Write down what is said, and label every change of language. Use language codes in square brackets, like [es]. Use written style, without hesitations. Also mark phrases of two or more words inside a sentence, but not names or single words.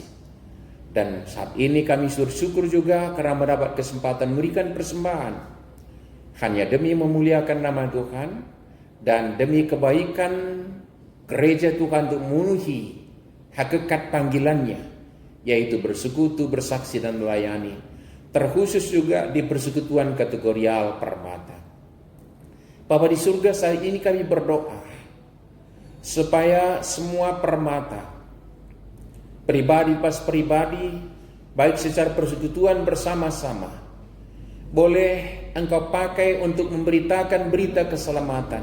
[id] Dan saat ini kami bersyukur juga karena mendapat kesempatan memberikan persembahan hanya demi memuliakan nama Tuhan dan demi kebaikan gereja Tuhan untuk memenuhi hakikat panggilannya, yaitu bersekutu, bersaksi, dan melayani. Terkhusus juga di persekutuan kategorial Permata. Bapa di surga, saat ini kami berdoa supaya semua Permata, pribadi pas pribadi, baik secara persekutuan bersama-sama, boleh Engkau pakai untuk memberitakan berita keselamatan.